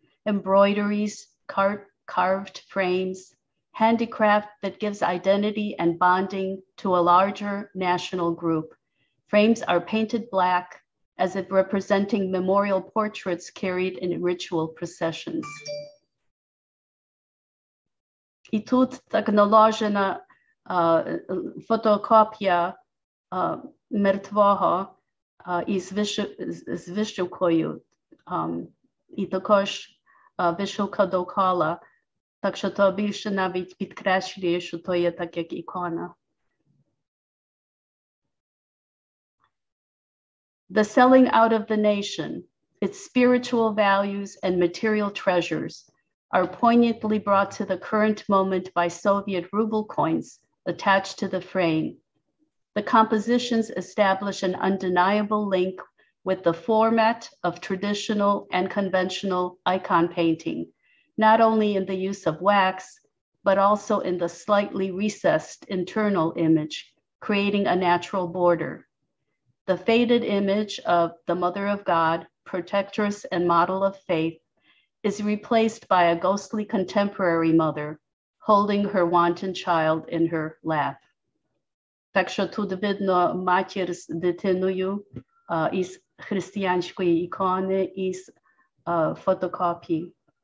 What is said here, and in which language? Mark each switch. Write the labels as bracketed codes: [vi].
[en] Embroideries, carved frames, handicraft that gives identity and bonding to a larger national group. Frames are painted black as if representing memorial portraits carried in ritual processions. [uk] І тут так наложена фотокопія мертвого із вишивкою, і також вишивка довкола, так що то більше навіть підкреслює, що то є так як ікона. [en] The selling out of the nation, its spiritual values and material treasures are poignantly brought to the current moment by Soviet ruble coins attached to the frame. The compositions establish an undeniable link with the format of traditional and conventional icon painting, not only in the use of wax, but also in the slightly recessed internal image, creating a natural border. The faded image of the Mother of God, protectress and model of faith, is replaced by a ghostly contemporary mother holding her wanton child in her lap. [uk] Так що тут видно матір з дитиною із християнської ікони, із фотокопії.